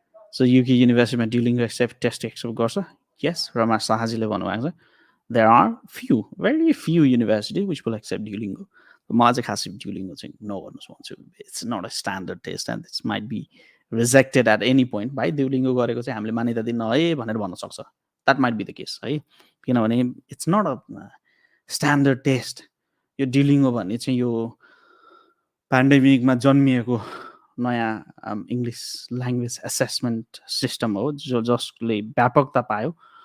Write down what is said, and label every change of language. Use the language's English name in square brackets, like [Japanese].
[Nepali] So UK University ma Duolingo accept test accept garcha? [English] Yes, [Nepali] Rama Sahajile भन्नुभएको छ. [English] There are very few universities which will accept Duolingo. [Nepali] म चाहिँ खासै Duolingo चाहिँ नगर्नुहोस् भन्छु. [English] It's not a standard test and this might be rejected at any point. [Nepali] भाइ Duolingo गरेको चाहिँ हामीले मान्यता दिन्न है भनेर भन्न सक्छ. [English] That might be the case है, किनभने it's not a standard test. [Nepali] यो Duolingo भन्ने चाहिँ यो पेन्डेमिकमा जन्मिएको नयाँ इङ्ग्लिस ल्याङ्ग्वेज एसेसमेन्ट सिस्टम हो जसले व्यापकता पायो.